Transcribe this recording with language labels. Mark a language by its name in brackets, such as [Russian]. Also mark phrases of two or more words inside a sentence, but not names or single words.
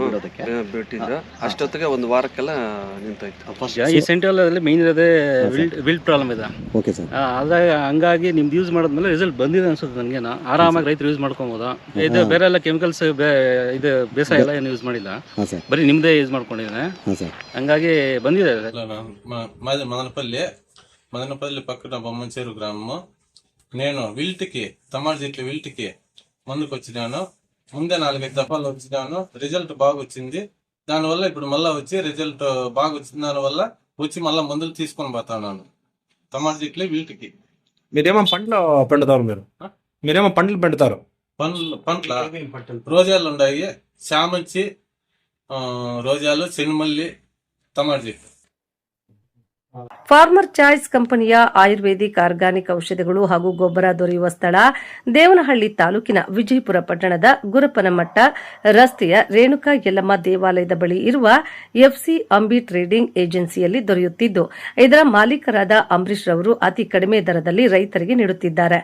[Kannada] ಬಿಟ್ಟಿದ್ರು. ಅಷ್ಟೊತ್ತಿಗೆ ಒಂದು ವಾರಕ್ಕೆಲ್ಲ ನಿಂತೋಯ್ತು. ಈ ಸೆಂಟ್ರಲ್ ಅಲ್ಲಿ ಮೇನ್ ಇರೋದೇ [English] wilt problem [Kannada] ಇದೆ. [English] okay sir. [Kannada] ಅದಾಗ ಹಂಗಾಗಿ ನಿಮ್ದು ಯೂಸ್ ಮಾಡಿದ್ಮೇಲೆ ರಿಸಲ್ಟ್ ಬಂದಿದೆ ಅನ್ಸುತ್ತೆ ನನಗೆ. ಆರಾಮಾಗಿ ರೈತರು ಯೂಸ್ ಮಾಡ್ಕೊಬೋದು. ಇದು ಬೇರೆ ಎಲ್ಲ ಕೆಮಿಕಲ್ಸ್ ಇದು ಬೇಸಾಯ ಎಲ್ಲ ಏನು ಯೂಸ್ ಮಾಡಿಲ್ಲ, ಬರೀ ನಿಮ್ದೇ ಯೂಸ್ ಮಾಡ್ಕೊಂಡಿದ್ದೇನೆ. ಹಂಗಾಗಿ ಬಂದಿದೆ. [Telugu] మదనపల్లి పక్కన బొమ్మచేరు గ్రామము. నేను విల్ట్కి తమాజిట్ల విల్ట్కి ముందుకు వచ్చినాను. ముందే 4-5 దఫాలు వచ్చినాను. రిజల్ట్ బాగా వచ్చింది. దానివల్ల ఇప్పుడు మళ్ళీ వచ్చి రిజల్ట్ బాగా వచ్చిన దానివల్ల వచ్చి మళ్ళీ మందులు తీసుకొని పోతున్నాను. తమాజిట్ల విల్ట్కి. మీరేమో పంటలు పండుతారు? మీరేమో పంటలు పండుతారు? పంటల రోజాలు ఉన్నాయి, చామంచి, రోజాలు, చెన్మల్లి, తమాజిట్. [Kannada] ಫಾರ್ಮರ್ ಚಾಯ್ಸ್ ಕಂಪನಿಯ [English] ayurvedic organic [Kannada] ಔಷಧಿಗಳು ಹಾಗೂ ಗೊಬ್ಬರ ದೊರೆಯುವ ಸ್ಥಳ ದೇವನಹಳ್ಳಿ ತಾಲೂಕಿನ ವಿಜಯಪುರ ಪಟ್ಟಣದ ಗುರಪ್ಪನಮಟ್ಟ ರಸ್ತೆಯ ರೇಣುಕಾ ಯಲ್ಲಮ್ಮ ದೇವಾಲಯದ ಬಳಿ ಇರುವ ಎಫ್ಸಿ ಅಂಬಿ ಟ್ರೇಡಿಂಗ್ ಏಜೆನ್ಸಿಯಲ್ಲಿ ದೊರೆಯುತ್ತಿದ್ದು, ಇದರ ಮಾಲೀಕರಾದ ಅಂಬರೀಶ್ ರವರು ಅತಿ ಕಡಿಮೆ ದರದಲ್ಲಿ ರೈತರಿಗೆ ನೀಡುತ್ತಿದ್ದಾರೆ.